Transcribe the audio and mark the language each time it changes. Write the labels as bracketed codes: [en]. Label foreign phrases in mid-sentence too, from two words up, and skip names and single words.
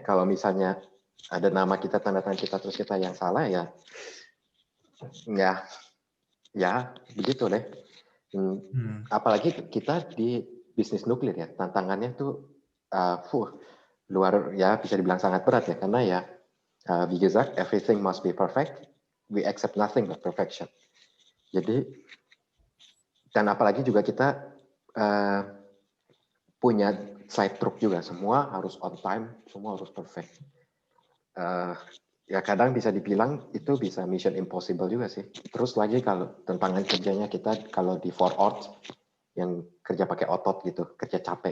[id] Kalau misalnya ada nama kita, tanda tangan kita, terus kita yang salah ya begitu deh. Apalagi kita di bisnis nuklir ya, tantangannya tuh luar ya bisa dibilang sangat berat ya karena ya [de] wie gesagt [en] everything must be perfect, we accept nothing but perfection. [id] Jadi dan apalagi juga kita punya [en] side truck [id] juga, semua harus [en] on time, [id] semua harus perfect. Ya kadang bisa dibilang itu bisa [en] mission impossible [id] juga sih. Terus lagi kalau tantangan kerjanya kita kalau di 4-Ort yang kerja pakai otot gitu, kerja capek.